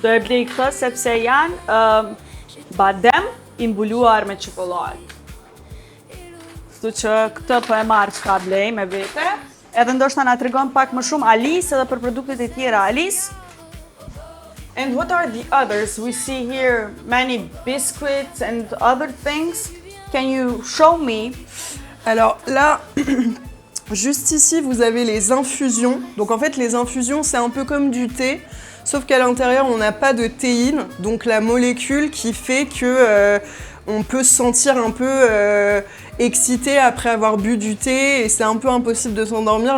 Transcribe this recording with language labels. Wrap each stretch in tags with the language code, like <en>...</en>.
<sq>Do e blej këtë sepse janë badem I mbuluar me çokoladë. Kështu që këtë po e marr çka blej me vete. Edhe ndoshta na tregon pak më shumë Alice edhe për produktet e tjera.</sq> <en>Alice. And what are the others? We see here many biscuits and other things. Can you show me?</en> <fr>Alors là, juste ici, vous avez les infusions. Donc en fait, les infusions, c'est un peu comme du thé, sauf qu'à l'intérieur, on n'a pas de théine, donc la molécule qui fait que on peut se sentir un peu excité après avoir bu du thé et c'est un peu impossible de s'endormir.</fr>